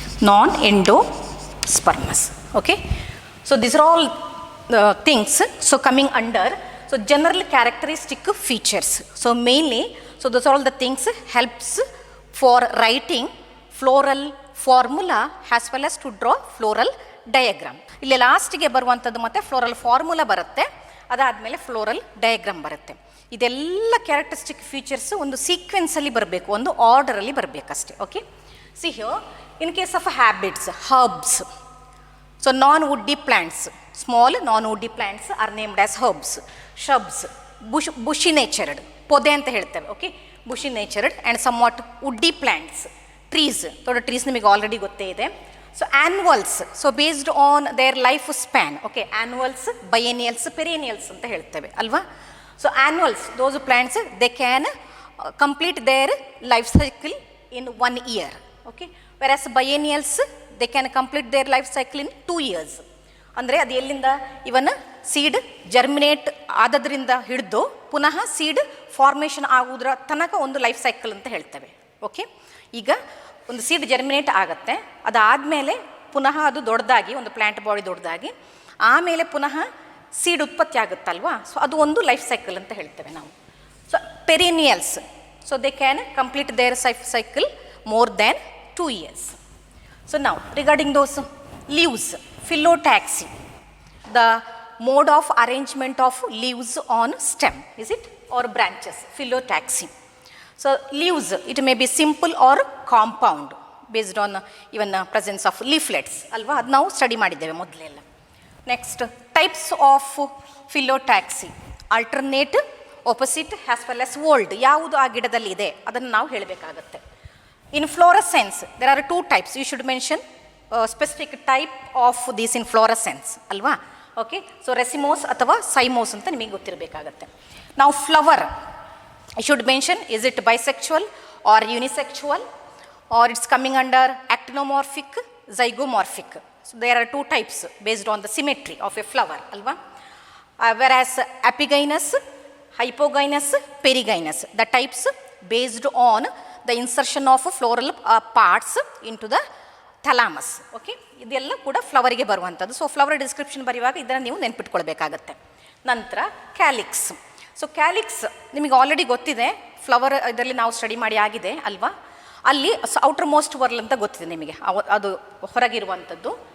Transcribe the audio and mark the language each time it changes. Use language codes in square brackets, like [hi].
[en] Non-endospermous. Okay. So, these are all the things. So, coming under, so general characteristic features. So, mainly, so those are all the things helps for writing floral formula as well as to draw floral diagram. [kn] ಇಲ್ಲಿ ಲಾಸ್ಟಿಗೆ ಬರುವಂಥದ್ದು ಮತ್ತೆ floral formula ಬರುತ್ತೆ, ಅದಾದಮೇಲೆ floral diagram ಬರುತ್ತೆ. ಇದೆಲ್ಲ characteristic features ಒಂದು ಸೀಕ್ವೆನ್ಸಲ್ಲಿ ಬರಬೇಕು, ಒಂದು ಆರ್ಡರಲ್ಲಿ ಬರಬೇಕಷ್ಟೇ. [en] Okay. See here, in case of habits, herbs. So, non-woody plants, small non-woody plants are named as herbs. Shrubs, bushy natured, [kn] pode anta heltave. [en] Okay, bushy natured and somewhat woody plants. Trees, [kn] thoda trees nimage already gotte ide. [en] So, annuals, so based on their life span. Okay, annuals, biennials, perennials [kn] anta heltave alva. [en] So, annuals, those plants, they can complete their life cycle in 1 year. Okay. Whereas biennials, they can complete their life cycle in 2 years. [kn] ಅಂದರೆ ಅದು ಎಲ್ಲಿಂದ ಇವನ್ seed germinate ಆದದ್ರಿಂದ ಹಿಡಿದು ಪುನಃ seed formation ಆಗೋದ್ರ ತನಕ ಒಂದು life cycle ಅಂತ ಹೇಳ್ತೇವೆ. Okay. ಈಗ ಒಂದು ಸೀಡ್ ಜರ್ಮಿನೇಟ್ ಆಗುತ್ತೆ, ಅದಾದಮೇಲೆ ಪುನಃ ಅದು ದೊಡ್ಡದಾಗಿ ಒಂದು ಪ್ಲ್ಯಾಂಟ್ ಬಾಡಿ ದೊಡ್ಡದಾಗಿ ಆಮೇಲೆ ಪುನಃ ಸೀಡ್ ಉತ್ಪತ್ತಿ ಆಗುತ್ತಲ್ವಾ, ಸೊ ಅದು ಒಂದು ಲೈಫ್ ಸೈಕಲ್ ಅಂತ ಹೇಳ್ತೇವೆ ನಾವು. [en] So perennials, so they can complete their life cycle more than 2 years. So, now regarding those leaves, phyllotaxy, the mode of arrangement of leaves on stem, is it, or branches, phyllotaxy. So leaves, it may be simple or compound based on even presence of leaflets [kn] ಅಲ್ವಾ, ಅದು ನಾವು study ಮಾಡಿದ್ದೇವೆ ಮೊದಲೆಲ್ಲ. [en] next types of phyllotaxy, alternate, opposite as well as whorled, [kn] ಯಾವುದು ಆ ಗಿಡದಲ್ಲಿ ಇದೆ ಅದನ್ನು ನಾವು ಹೇಳಬೇಕಾಗತ್ತೆ. [en] Inflorescence there are 2 types, you should mention specific type of this inflorescence ಅಲ್ವಾ. [kn] ಓಕೆ, ಸೊ ರೆಸಿಮೋಸ್ ಅಥವಾ ಸೈಮೋಸ್ ಅಂತ ನಿಮಗೆ ಗೊತ್ತಿರಬೇಕಾಗತ್ತೆ. ನಾವು flower, [en] you should mention, is it bisexual or unisexual, or it's coming under actinomorphic, zygomorphic. So there are 2 types based on the symmetry of a flower alva. Whereas epigynous, hypogynous, perigynous, the types based on the insertion of floral parts into the thalamus. [kn] Okay, ಇದೆಲ್ಲ ಕೂಡ ಫ್ಲವರಿಗೆ ಬರುವಂಥದ್ದು. So flower description ಬರೆಯುವಾಗ ಇದನ್ನು ನೀವು ನೆನ್ಪಿಟ್ಕೊಳ್ಬೇಕಾಗತ್ತೆ. ನಂತರ calyx. So calyx ನಿಮಗೆ already ಗೊತ್ತಿದೆ, flower ಇದರಲ್ಲಿ ನಾವು ಸ್ಟಡಿ ಮಾಡಿ ಆಗಿದೆ ಅಲ್ವಾ. ಅಲ್ಲಿ ಔಟರ್ ಮೋಸ್ಟ್ ವರ್ಲ್ ಅಂತ ಗೊತ್ತಿದೆ ನಿಮಗೆ, ಅದು ಹೊರಗಿರುವಂಥದ್ದು.